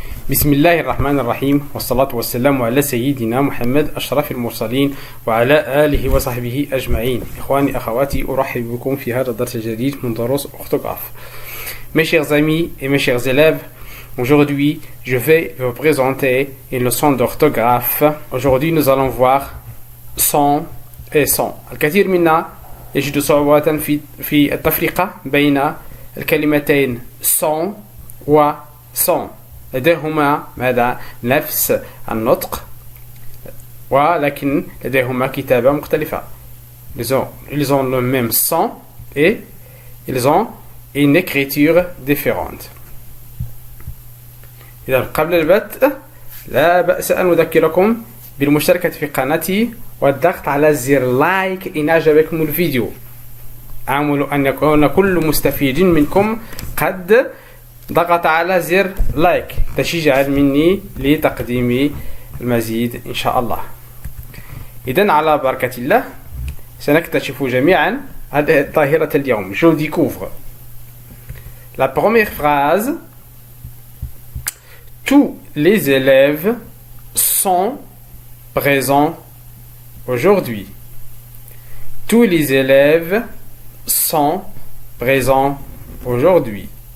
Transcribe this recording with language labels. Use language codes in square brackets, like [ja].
[ar] بسم الله الرحمن الرحيم والصلاة والسلام على سيدنا محمد أشرف المرسلين وعلى آله وصحبه أجمعين. إخواني أخواتي أرحب بكم في هذا الدرس الجديد من دروس orthographe. [fr] Mes chers amis et mes chers élèves, aujourd'hui je vais vous présenter une leçon d'orthographe. Aujourd'hui nous allons voir son et son. [ar] الكثير منا يجد صعوبات في التفرقة بين الكلمتين son و son. لديهما ماذا؟ نفس النطق ولكن لديهما كتابة مختلفة. [fr] Ils ont le même son et ils ont une écriture différente. [ar] إذا قبل البدء لا بأس أن أذكركم بالمشاركة في قناتي والضغط على زر لايك إن أعجبكم الفيديو. أعمل أن يكون كل مستفيد منكم قد ضغط على زر لايك تشجيعا مني لتقديم المزيد إن شاء الله. إذن على بركة الله سنكتشف جميعا هذه ظاهرة اليوم. [fr] Je découvre la première phrase. Tous les élèves sont présents aujourd'hui. Tous les élèves sont présents aujourd'hui.